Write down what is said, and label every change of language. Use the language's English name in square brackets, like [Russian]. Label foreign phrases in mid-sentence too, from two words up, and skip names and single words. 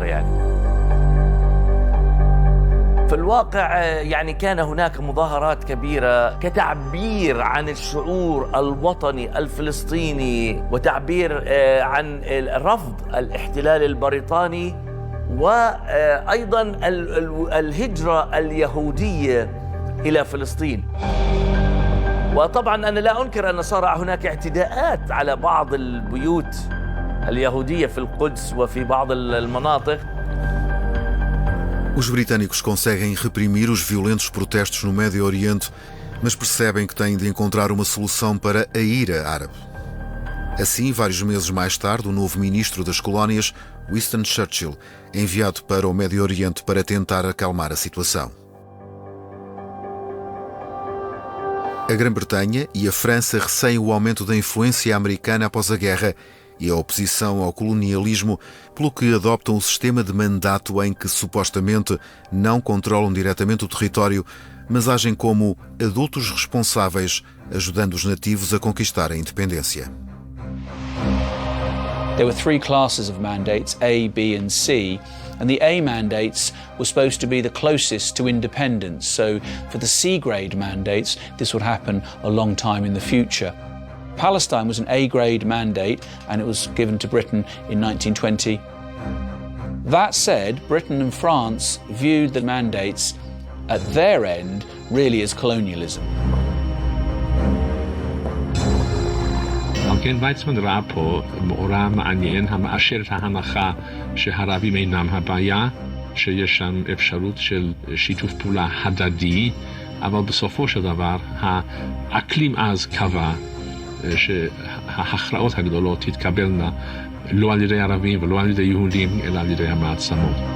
[Arabic] يعني في الواقع يعني كان هناك مظاهرات كبيرة كتعبير عن الشعور الوطني الفلسطيني وتعبير عن رفض الاحتلال البريطاني وأيضا الهجرة اليهودية إلى فلسطين. وطبعا أنا لا أنكر أن صار هناك اعتداءات على بعض البيوت اليهودية في القدس وفي بعض المناطق. [Portuguese] Os britânicos conseguem reprimir os violentos protestos no Médio Oriente, mas percebem que têm de encontrar uma solução para a ira árabe. Assim, vários meses mais tarde, o novo ministro das colónias, Winston Churchill, é enviado para o Médio Oriente para tentar acalmar a situação. A Grã-Bretanha e a França receiam o aumento da influência americana após a guerra e a oposição ao colonialismo, pelo que adoptam o sistema de mandato em que supostamente não controlam diretamente o território, mas agem como adultos responsáveis, ajudando os nativos a conquistar a independência. [English] There were 3 classes of mandates, A, B and C, and the A mandates were supposed to be the closest to independence. So for the C grade mandates, this would happen a long time in the future. Palestine was an A-grade mandate and it was given to Britain in 1920. That said, Britain and France viewed the mandates at their end really as colonialism. [Hebrew] כן, ויצמן ראה פה מאורע מעניין המאשר את ההנחה שהערבים אינם הבעיה, שיש שם אפשרות של שיתוף פעולה הדדי, אבל בסופו של דבר האקלים אז קבע שההכרעות הגדולות תתקבלנה לא על ידי ערבים ולא על ידי יהודים, אלא על ידי המעצמות.